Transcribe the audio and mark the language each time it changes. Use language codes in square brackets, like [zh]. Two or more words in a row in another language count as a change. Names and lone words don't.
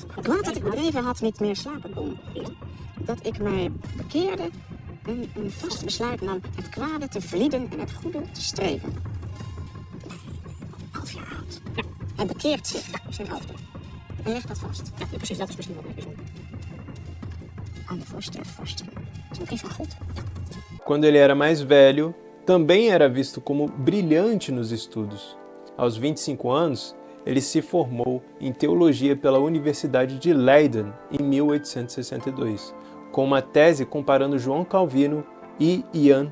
[nl] dat ik bedreven had niet meer slapen kon. Dat ik mij bekeerde en een vast besluit nam het kwade te vlieden en het goede te streven. 11 jaar oud. Ja. Hij bekeert zich op zijn 11e. En legt dat vast. Ja, precies, dat is misschien wel het bijzonder. Aan de vorst der vorsten. Dat is een brief van God. Ja. [pt] Quando ele era mais velho, também era visto como brilhante nos estudos. Aos 25 anos, ele se formou em teologia pela Universidade de Leiden em 1862, com uma tese comparando João Calvino e Jan Laski.